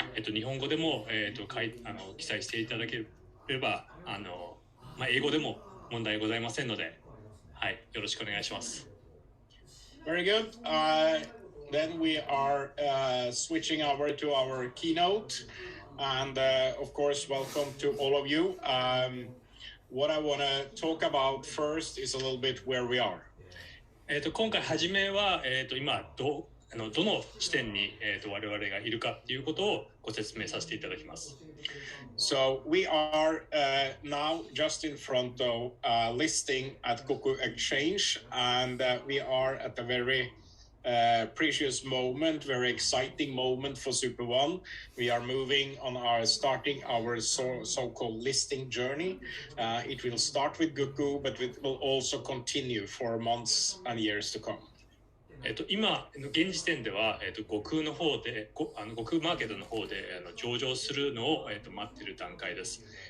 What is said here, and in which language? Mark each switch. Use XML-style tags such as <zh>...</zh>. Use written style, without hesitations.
<ja>日本語でも記載していただければ英語でも問題ございませんので、はい、よろしくお願いします。</ja> <en>Very good. Then we are switching over to our keynote, and of course, welcome to all of you. What I want to talk about first is a little bit where we are.</en> <ja>今回初めは今どの地点に我々がいるかということをご説明させていただきます。</ja> <en>So we are now just in front of listing at Goku Exchange, and we are at a very precious moment, very exciting moment for Superone. We are moving on starting our so-called listing journey. It will start with Goku, but it will also continue for months and years to come.</en> <ja>今現時点では、悟空の方で悟空マーケットの方で上場するのを、待っている段階です。</ja>